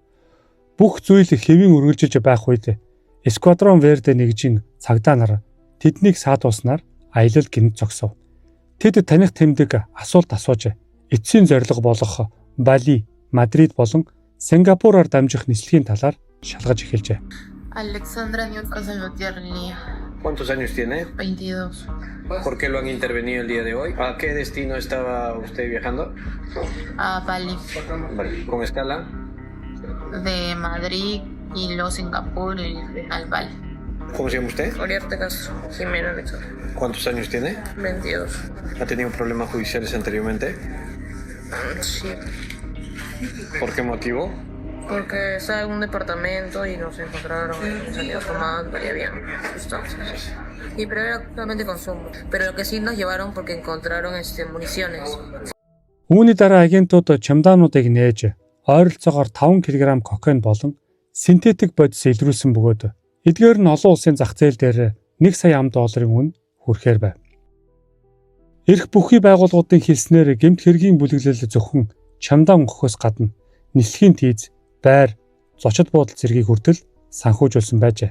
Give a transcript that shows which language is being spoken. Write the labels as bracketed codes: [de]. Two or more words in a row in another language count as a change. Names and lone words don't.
[mn] Бүх зүйл хэвийн үргэлжилж байх үед Эсквадрон Верде нэгжийн цагдаа нар тэднийг саадуулснаар аялал гинт зогсов. Тэд таних тэмдэг асуулт асууж эцсийн зорилго болох Бали, Мадрид болон Сингапураар дамжих нислэгийн талаар шалгаж эхэлжээ. [es] Alexandra Gutiérrez. ¿Cuántos años tiene? 22. ¿Por qué lo han intervenido el día de hoy? ¿A qué destino estaba usted viajando? A Bali. Vale, ¿con escala? De Madrid y luego Singapur y al Bali. ¿Cómo se llama usted? Oriarte Castro, Jimena Alexandra. ¿Cuántos años tiene? 22. ¿Ha tenido problemas judiciales anteriormente? Sí, ¿Por qué motivo? porque estaba en un departamento y nos encontraron salidos tomando y había sustancias. Y pero era totalmente consumo. Pero lo que sí nos llevaron porque encontraron municiones. [mn] Үүний дараа агентууд чемодануудыг нээж ойролцоогоор 5 кг кокаин болон синтетик бодис илрүүлсэн бөгөөд эдгээр нь олон улсын зах зээл дээр 1 сая $1 үн хүрэхээр байв. Эрх бүхий байгууллагуудын хэлснээр гэмт хэргийн бүлэглэл зөвхөн чамдаа өнгөхөөс гадна нислэгийн тийз, байр, зочид буудал зэргийг хүртэл санхүүжүүлсэн байжээ.